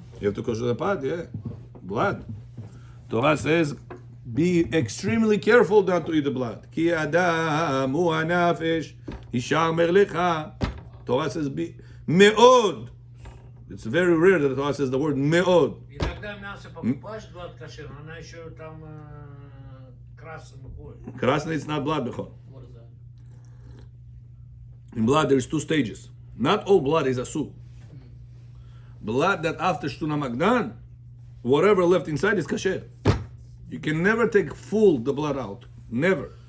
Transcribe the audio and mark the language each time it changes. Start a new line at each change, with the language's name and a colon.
English: You have to kosher the pot, yeah. Blood. Torah says, be extremely careful not to eat the blood.
Hebrew: Ki adam hu hanafesh yishar merlecha.
English: Torah says, be meod. It's very rare that the Torah says the word meod.
Russian: Иногда мясо покупаешь,
English: блад кошер,
Russian: она еще там красным уходит.
English: Krasny, it's not blood, bechor. What is that? In blood, there's two stages. Not all blood is asur. Blood that after shtuna magdan, whatever left inside is kasher. You can never take full the blood out. Never.